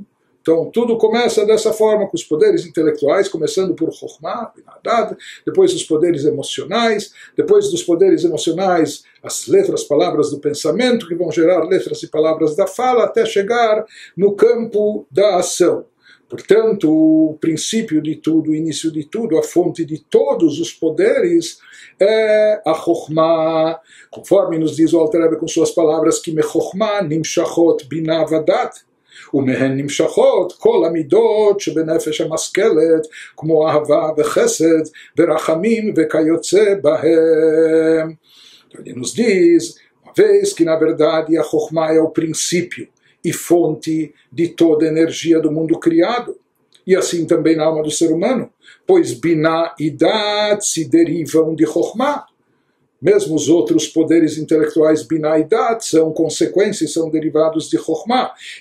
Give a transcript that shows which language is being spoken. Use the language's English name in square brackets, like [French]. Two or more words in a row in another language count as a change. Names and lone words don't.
[Portuguese] Então, tudo começa dessa forma, com os poderes intelectuais, começando por Chokhmah, depois os poderes emocionais, depois dos poderes emocionais, as letras, palavras do pensamento, que vão gerar letras e palavras da fala, até chegar no campo da ação. Portanto, o princípio de tudo, o início de tudo, a fonte de todos os poderes é a Chokhmah. Conforme nos diz o Alter Rebbe com suas palavras, que [Hebrew] מחכמה נמשכות בינה ודעת, ומהן נמשכות כל המידות שבנפש המשכלת, כמו אהבה וחסד ורחמים וכיוצא בהם. [Portuguese] Ele nos diz, uma vez que na verdade a Chokhmah é o princípio e fonte de toda a energia do mundo criado, e assim também na alma do ser humano, pois Binah e Dat se derivam de Chokhmah. Mesmo os outros poderes intelectuais Binah e Dat são consequências, são derivados de Chokhmah.